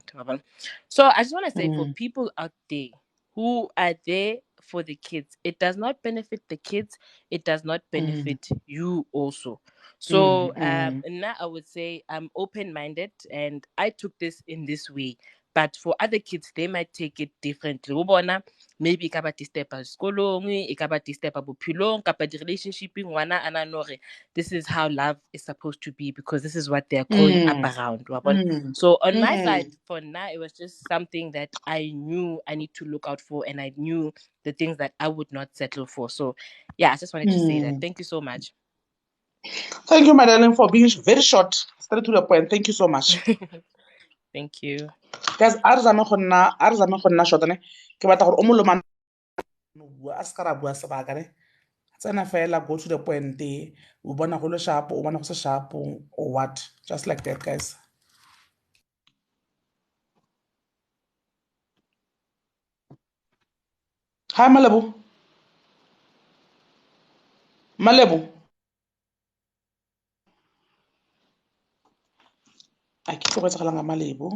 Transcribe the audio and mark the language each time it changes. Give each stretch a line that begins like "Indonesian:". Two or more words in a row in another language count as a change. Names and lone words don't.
English: So I just want to say for people out there who are there for the kids, it does not benefit the kids, it does not benefit you also. So now I would say I'm open-minded and I took this in this way. But for other kids, they might take it differently.
Southern Sotho: Maybe e ka ba di-step sekolong, e ka ba di-step bophelong, kapa di-relationship ngwana a nahana hore
English: this is how love is supposed to be because this is what they're growing up around. So on my side, for now, it was just something that I knew I need to look out for, and I knew the things that I would not settle for. So yeah, I just wanted to say that. Thank you so much. Thank you, my darling, for being very short, straight to the point. Thank you so much. Thank you. Guys,
Tswana: a re zame go nna short ne. Ke batla gore o mo loma a se ka ra bua sebaka ne. Tsena fela,
English: go to the point.
Tswana: O bona go le sharp, o bona go se sharp,
English: or what? Just like that, guys. Hi, Malebu. Malebu. I keep forgetting Malebu.